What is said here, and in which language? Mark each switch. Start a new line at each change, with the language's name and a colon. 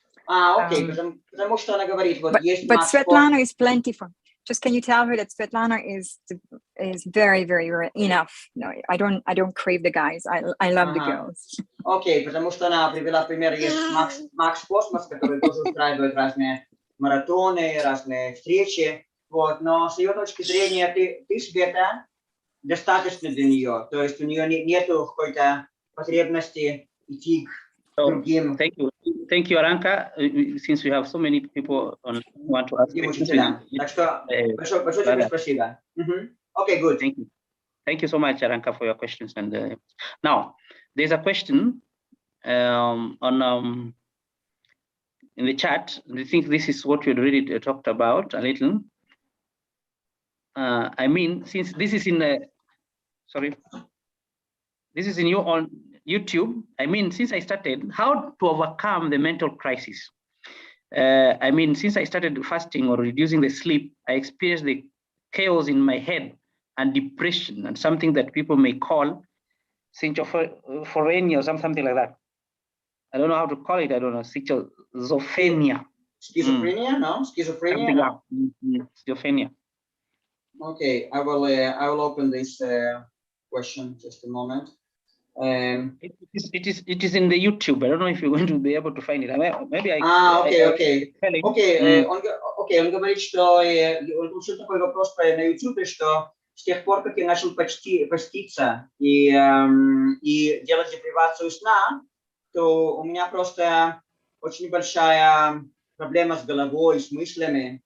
Russian: Окей, потому что она говорит, вот есть
English: But Svetlana is plentiful. Just can you tell her that Svetlana is very, very enough. No, I don't crave the guys. I love the girls.
Russian: Окей, потому что она привела пример, есть Макс Космос, который тоже устраивает разные маратоны, разные встречи. Вот, но с ее точки зрения ты Света, достаточно для нее. То есть у нее нету какой-то потребности идти к другим.
English: Thank you, Aranka. Since we have so many people who want to ask questions.
Russian: Так что большое тебе спасибо.
English: Okay, good. Thank you so much, Aranka, for your questions. And now there's a question on in the chat. I think this is what we already talked about a little. I mean, since this is in this is in your on YouTube. I mean, since I started, how to overcome the mental crisis. I mean, since I started fasting or reducing the sleep, I experienced the chaos in my head and depression and something that people may call schizophrenia or something like that. I don't know how to call it. I don't know, schizophrenia. Schizophrenia? No, schizophrenia. No? Schizophrenia. Okay, I will open this question just a moment. It is in the YouTube. I don't know if you're going to be able to find it. Maybe I.
Russian: Он говорит, что он получил такой вопрос на YouTube, что с тех пор, как я начал поститься и делать депривацию сна, то у меня просто очень большая проблема с головой, с мыслями.